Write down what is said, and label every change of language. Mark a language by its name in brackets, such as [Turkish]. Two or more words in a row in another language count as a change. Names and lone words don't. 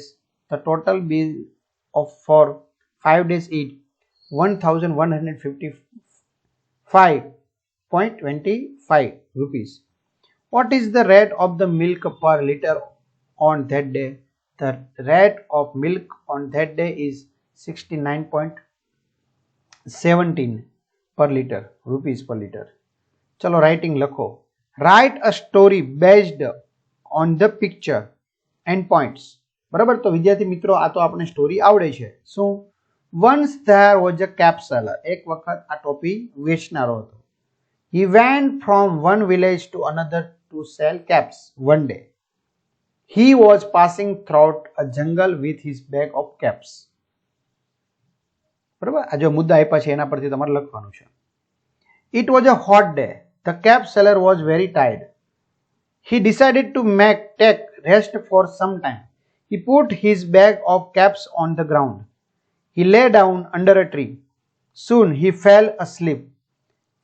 [English] The total bill for 5 days is 1155.25 rupees. What is the rate of the milk per liter on that day? The rate of milk on that day is 69.17 per liter, rupees per liter. [Gujarati] ચલો રાઇટિંગ લખો. [English] Write a story based on the picture and points. [Gujarati] બરાબર, તો વિદ્યાર્થી મિત્રો આ તો આપણે સ્ટોરી આવડે છે. શું? [English] Once there was a cap seller. [Gujarati] એક વખત આ ટોપી વેચનારો હતો. [English] He went from one village to another to sell caps. One day he was passing through a jungle with his bag of caps. [Gujarati] બરાબર, આ જો મુદ્દા આપ્યા છે એના પરથી તમારે લખવાનું છે. [English] It was a hot day. The cap seller was very tired. He decided to take rest for some time. He put his bag of caps on the ground. He lay down under a tree. Soon he fell asleep.